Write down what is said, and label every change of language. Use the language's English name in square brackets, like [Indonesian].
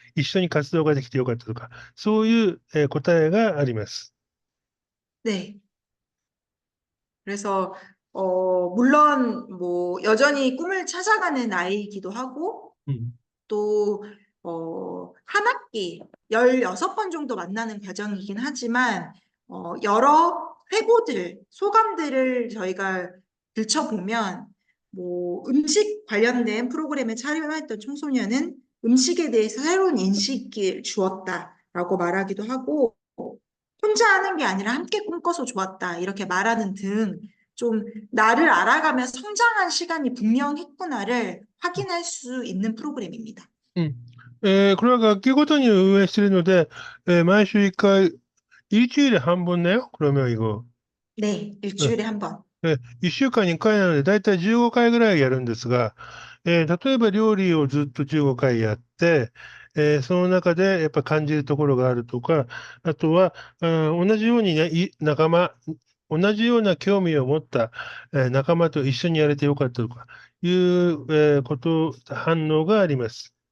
[Japanese] 一緒に活動ができて良かったとか、そういう、答えがあります。 네. [Korean] 그래서 물론 뭐 여전히 꿈을 찾아가는 나이이기도 하고 うん。 또 한 학기 16번 정도 만나는 과정이긴 하지만 여러 회고들, 소감들을 저희가 들춰보면 뭐 음식 관련된 프로그램에 참여했던 청소년은 음식에 대해서 새로운 인식을 주었다라고 말하기도 하고 혼자 하는 게 아니라 함께 꿈꿔서 좋았다 이렇게 말하는 등 좀 나를 알아가며 성장한 시간이 분명했구나를 확인할 수 있는 프로그램입니다. うん。 [Japanese] これは学期ごとに運営しているので、毎週1回、 [Korean] 일주일에 한 번 내요? 그러면 이거. 네, 네. 일주일에 한 번. [Japanese] 1週間に1回なので、だいたい15回ぐらいやるんですが、例えば料理をずっと15回やって、その中でやっぱ感じるところがあるとか、あとは、同じようにね、同じような興味を持った、仲間と一緒にやれてよかったとかいう、反応があります。